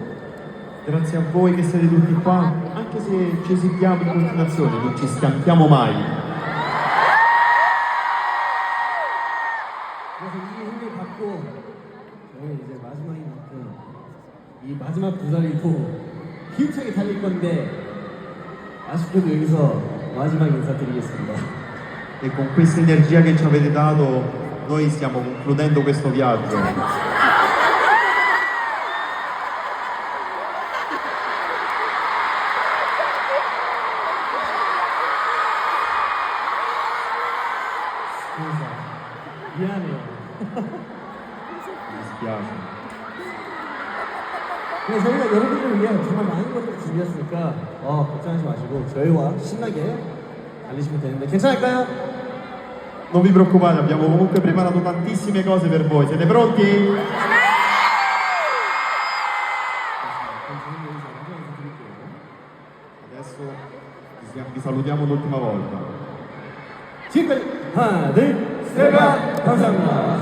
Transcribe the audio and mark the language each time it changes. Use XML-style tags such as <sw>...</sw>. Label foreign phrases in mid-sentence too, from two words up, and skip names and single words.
<it>Grazie a voi che siete tutti qua, anche se ci esibiamo in continuazione, non ci stanchiamo mai.</it> <ko>그래서 이 힘을 받고 저희 이제 마지막인 만큼 이 마지막 부산이고 힘차게 달릴 건데 아쉽게도 여기서 마지막 인사드리겠습니다.</ko> <it>E con questa energia che ci avete dato, noi stiamo concludendo questo viaggio.</it> <ko>그래서 미안해요.</ko> <it>Mi dispiace.</it> <ko>네, 저희가 여러분들을 위해 정말 많은 것들을 준비했으니까 걱정하지 마시고 저희와 신나게 달리시면 되는데 괜찮을까요?</ko> <it>Non vi preoccupate, abbiamo comunque preparato tantissime cose per voi. Siete pronti? Adesso vi salutiamo l'ultima volta.</it> <ko>지금까지 하나, 둘, 셋, 감사합니다.</ko>